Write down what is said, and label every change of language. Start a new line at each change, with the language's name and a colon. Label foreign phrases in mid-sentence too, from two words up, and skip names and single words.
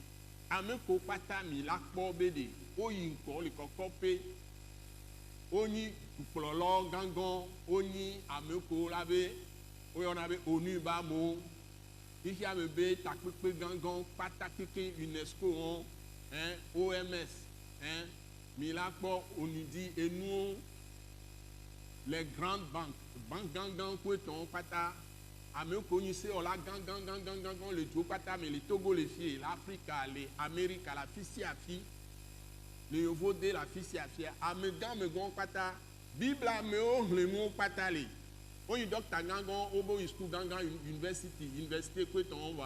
Ewe: ame ko kpata mi la kpɔ be ɖe woyi ŋkɔ le kɔkɔ pe wonyi dukplɔlawo gãgã wonyi ame ko la be woyɔna be ONU ba amewo xixi ame be takpekpe gãgã kpata keke UNESCO OMS mi la kpɔ onidi enuwo
French: les grandes banques
Ewe: gãgã ko etɔwo kpata. Ame ko nyi se wòla gãgã le dzo kpata me le Togo le fie, le Afrika, le Amerika, le afi sia afi, le Yovo de le afi sia afi. Ame gã kpata, Bibla amewo hlẽ nuwo kpata le. Wonyi dɔkta gãgã, wobo yi school gãgã, université ko etɔwo va.